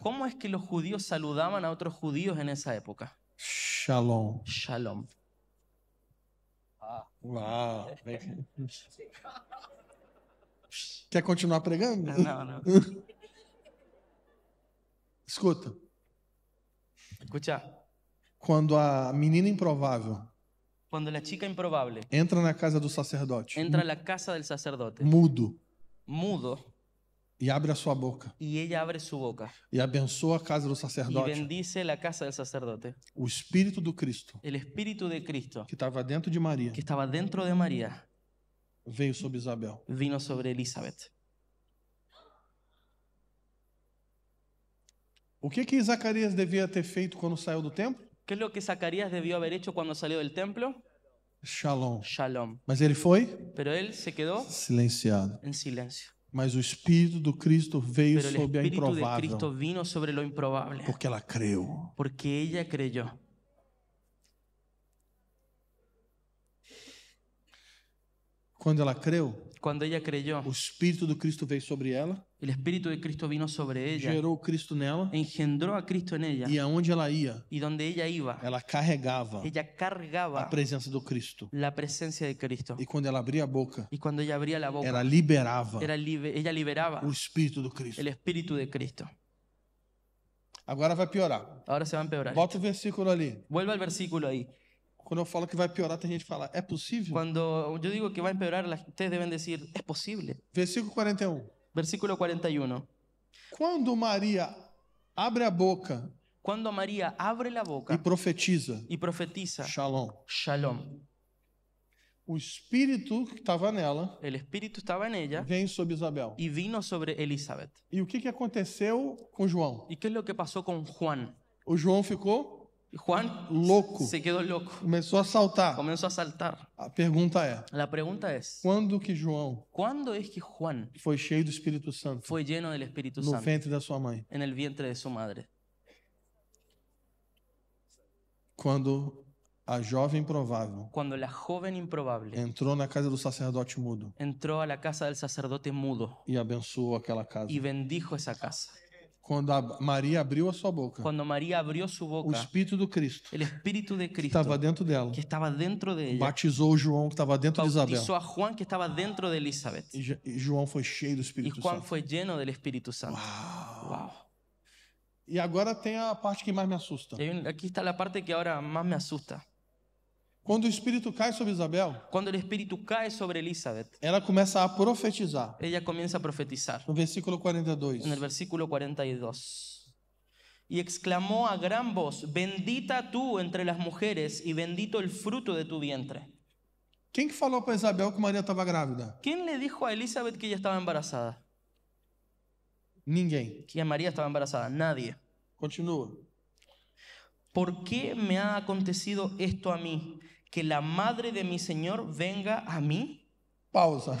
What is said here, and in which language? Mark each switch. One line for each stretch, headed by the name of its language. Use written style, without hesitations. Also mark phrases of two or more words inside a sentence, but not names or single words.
Spanish: ¿Cómo es que los judíos saludaban a otros judíos en esa época? Shalom. Shalom.
Portuguese: Uau. Quer continuar pregando?
Spanish: No, no.
Portuguese: Escuta.
Spanish: Escucha,
Portuguese: Quando a menina improvável
Spanish: cuando la chica improbable
Portuguese: entra na casa do sacerdote,
Spanish: entra a la casa del sacerdote,
Portuguese: mudo,
Spanish: mudo,
Portuguese: e abre a sua boca
Spanish: y ella abre su boca
Portuguese: e abençoa a casa do
Spanish: y
Portuguese: sacerdote,
Spanish: bendice la casa del sacerdote,
Portuguese: o Espírito do Cristo
Spanish: el Espíritu de Cristo
Portuguese: que estava dentro de Maria
Spanish: que estaba dentro de María
Portuguese: veio sobre Isabel.
Spanish: vino sobre Elizabeth.
Portuguese: O que Zacarias devia ter feito quando saiu do templo?
Spanish: ¿Qué es lo que Zacarías debió haber hecho cuando salió del templo?
Portuguese: Shalom.
Spanish: Shalom.
Portuguese: Mas ele foi
Spanish: Pero él se quedó
Portuguese: silenciado.
Spanish: en silencio.
Portuguese: Mas o Espírito do Cristo veio
Spanish: Pero el
Portuguese: sobre a
Spanish: Espíritu de Cristo
Portuguese: improvável,
Spanish: vino sobre lo improbable,
Portuguese: porque ela creu.
Spanish: porque ella creyó.
Portuguese: Quando ela creu,
Spanish: Cuando ella creyó,
Portuguese: o Espírito do Cristo veio sobre ela,
Spanish: el Espíritu de Cristo vino sobre ella,
Portuguese: gerou o Cristo nela,
Spanish: engendró a Cristo en ella,
Portuguese: e aonde ela ia,
Spanish: y donde ella iba,
Portuguese: ela carregava
Spanish: ella
Portuguese: a
Spanish: cargaba
Portuguese: presença do Cristo.
Spanish: la presencia de Cristo.
Portuguese: E quando ela abria a boca,
Spanish: Y cuando ella abría la boca,
Portuguese: ela liberava
Spanish: ella liberaba
Portuguese: o Espírito do Cristo.
Spanish: el Espíritu de Cristo.
Portuguese: Agora vai piorar.
Spanish: Ahora se va a empeorar.
Portuguese: Bota o versículo ali.
Spanish: Vuelve al versículo ahí.
Portuguese: Quando eu falo que vai piorar, tem gente que fala, é possível?
Spanish: Cuando yo digo que va a empeorar, ustedes deben decir, es posible.
Portuguese: Versículo 41.
Spanish: Versículo 41.
Portuguese: Quando Maria abre a boca
Spanish: Cuando María abre la
Portuguese: e
Spanish: boca
Portuguese: profetiza,
Spanish: y profetiza,
Portuguese: Shalom,
Spanish: Shalom,
Portuguese: o Espírito que estava nela
Spanish: el Espíritu estaba en ella
Portuguese: vem sobre Isabel.
Spanish: y vino sobre Elizabeth.
Portuguese: E o que aconteceu com João?
Spanish: ¿Y qué es lo que pasó con Juan?
Portuguese: O João ficou
Spanish: Y Juan
Portuguese: louco,
Spanish: se quedó loco,
Portuguese: começou a saltar.
Spanish: comenzó a saltar.
Portuguese: A pergunta é,
Spanish: La pregunta es,
Portuguese: quando que João
Spanish: ¿cuándo es que Juan
Portuguese: foi cheio do Espírito Santo
Spanish: fue lleno del Espíritu
Portuguese: no
Spanish: Santo
Portuguese: ventre da sua mãe?
Spanish: en el vientre de su madre?
Portuguese: Quando a jovem provável
Spanish: Cuando la joven improbable
Portuguese: entrou na casa do sacerdote mudo
Spanish: entró a la casa del sacerdote mudo
Portuguese: e abençoou aquela casa.
Spanish: y bendijo esa casa.
Portuguese: Quando Maria abriu a sua boca,
Spanish: Cuando María abrió su
Portuguese: o
Spanish: boca,
Portuguese: Espírito do Cristo
Spanish: el Espíritu de
Portuguese: que
Spanish: Cristo
Portuguese: estava dentro dela
Spanish: que estaba dentro de ella
Portuguese: batizou o João que estava dentro de Isabel.
Spanish: bautizó a Juan que estaba dentro de Elizabeth.
Portuguese: E João foi cheio do
Spanish: Y
Portuguese: Espírito
Spanish: Juan
Portuguese: Santo.
Spanish: fue lleno del Espíritu Santo.
Portuguese: Uau.
Spanish: Wow.
Portuguese: E agora tem a parte que mais me assusta.
Spanish: Y aquí está la parte que ahora más me asusta.
Portuguese: Quando o Espírito cai sobre Isabel,
Spanish: Cuando el Espíritu cae sobre Elizabeth,
Portuguese: ela começa a profetizar.
Spanish: ella comienza a profetizar.
Portuguese: No versículo 42.
Spanish: En el versículo 42. Y exclamó a gran voz, bendita tú entre las mujeres y bendito el fruto de tu vientre.
Portuguese: Quem que falou para Isabel que Maria estava grávida?
Spanish: ¿Quién le dijo a Elizabeth que ella estaba embarazada?
Portuguese: Ninguém.
Spanish: Que María estaba embarazada. Nadie.
Portuguese: Continua.
Spanish: ¿Por qué me ha acontecido esto a mí? Que la madre de mi Señor venga a mí.
Portuguese: Pausa.